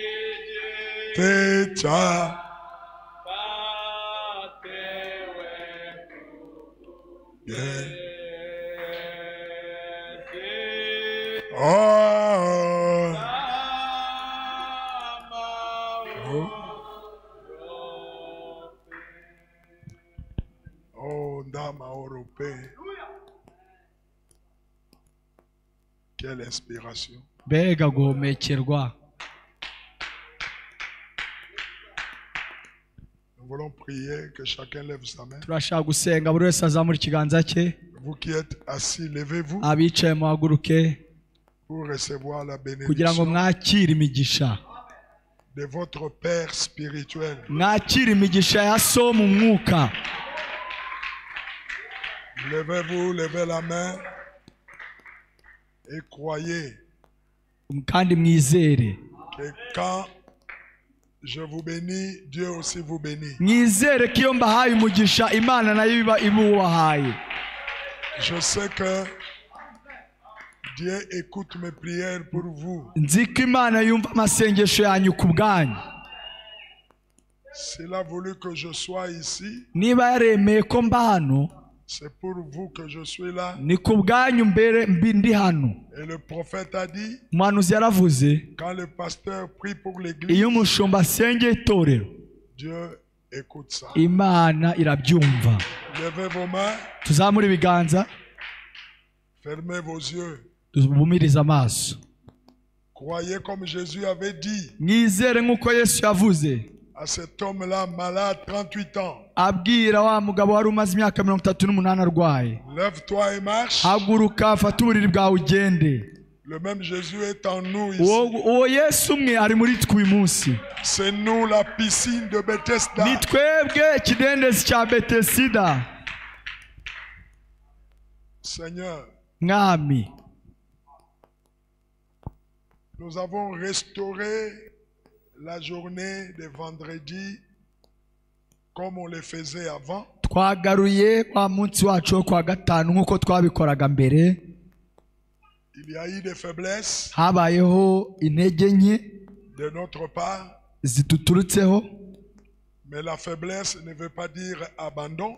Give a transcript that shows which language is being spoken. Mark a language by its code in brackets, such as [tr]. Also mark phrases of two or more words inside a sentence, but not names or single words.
[fr] Techa. Yeah. Oh. Oh, Ndama européen. Quelle inspiration. [rw] mbega guhumekerwa. [fr] Nous voulons prier que chacun lève sa main. [rw] turashaka gusenga buri wese azamura ikiganza cye. [fr] Vous qui êtes assis, levez-vous [rw] abicaye muhaguruke [fr] pour recevoir la [rw] kugira ngo [fr] bénédiction [rw] mwakire imigisha. [fr] de votre Père spirituel. [rw] mwakire imigisha ya so mu mwuka. [fr] Levez-vous, levez la main et croyez [rw] kandi mwizere. [fr] que quand je vous bénis, Dieu aussi vous bénit. [rw] mwizere ko iyo mbahaye umugisha Imana nayo iba ibubahaye. [fr] Je sais que Dieu écoute mes prières pour vous. [rw] nzi ko Imana yumva amasengesho yanyu ku bwanyu. [fr] S'il a voulu que je sois ici, [rw] niba yaremeye ko mba hano, [fr] c'est pour vous que je suis là. [rw] ni ku bwanyu mbere ndi hano. [fr] Et le prophète a dit, [rw] umuhanuzi yaravuze, [fr] quand le pasteur prie pour l'église, [rw] iyo umushumba asengeye itorero, [fr] Dieu écoute ça. [rw] Imana irabyumva. [fr] Levez vos mains, [rw] tuzamure ibiganza, [fr] fermez vos yeux. [rw] tubumirize amaso. [fr] Croyez comme Jésus avait dit [rw] mwizere nk'uko Yesu yavuze [fr] à cet homme-là malade 38 ans. [rw] abwira wa mugabo wari umaze imyaka 38 arwaye, [fr] Lève-toi et marche. [rw] haguruka fata uburiri bwawe ugende. [fr] Le même Jésus est en nous ici. [rw] uwo Yesu umwe ari muri twe uyu munsi. [fr] C'est nous la piscine de Bethesda. [rw] ni twebwe ikidendezi cya Betesida. [fr] Seigneur, [rw] mwami, [fr] nous avons restauré la journée de vendredi comme on le faisait avant. [rw] twagaruye wa munsi wacu wo kwa gatanu nk'uko twabikoraga mbere. [fr] Il y a eu des faiblesses [rw] habayeho intege nke [fr] de notre part, [rw] zituturutseho, [fr] mais la faiblesse ne veut pas dire abandon.